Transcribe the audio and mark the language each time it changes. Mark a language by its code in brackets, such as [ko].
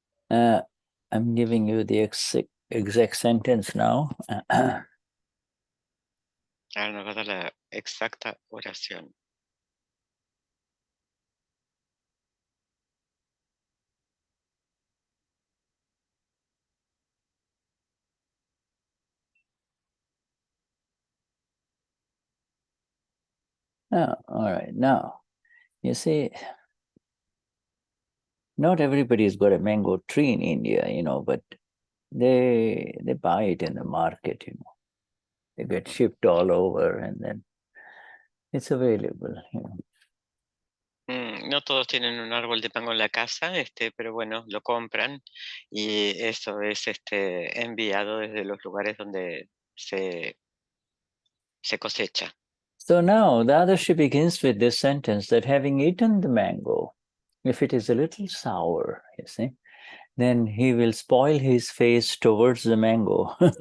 [en] I'm giving you the exact sentence now. [es] Ahora nos va a dar la exacta oración. [en] All right. Now, you see, not everybody's got a mango tree in India, but they buy it in the market, They get shipped all over, and then it's available, [es] No todos tienen un árbol de mango en la casa, pero bueno, lo compran y eso es enviado desde los lugares donde se cosecha. [en] So now the Adarshi begins with this sentence that having eaten the mango, if it is a little sour, you see, then he will spoil his face towards the mango.